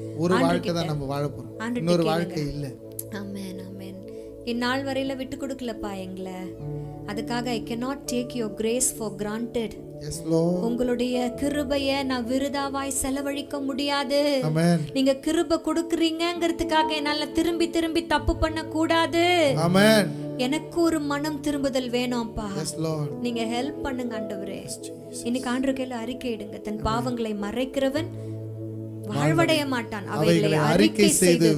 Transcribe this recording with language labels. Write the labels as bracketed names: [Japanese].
[Tamil] ஒரு வாழ்க்கை தான் நம்ம வாழ போறோம், இன்னொரு வாழ்க்கை இல்ல. ஆமென். ஆமென். இந்நாள் வரையில விட்டு கொடுக்கலப்பா எங்களை, அதுக்காக [English] I cannot take your grace for granted. Yes Lord. [Tamil] உங்களுடைய கிருபையை நான் விருதாவாய் செலவழிக்க முடியாது. ஆமென். நீங்க கிருபை கொடுக்கறீங்கங்கிறதுக்காக என்னால திரும்பி திரும்பி தப்பு பண்ண கூடாது. ஆமென். எனக்கு ஒரு மனம் திரும்புதல் வேணும்ப்பா. [English] Yes Lord. [Tamil] நீங்க ஹெல்ப் பண்ணுங்க ஆண்டவரே. இன்னைக்கு ஆண்டவர் கையில அறிக்கையிடுங்க. தன் பாவங்களை மறைக்கிறவன் வாழ்வடைய மாட்டான், அவைகளை அறிக்கை செய்து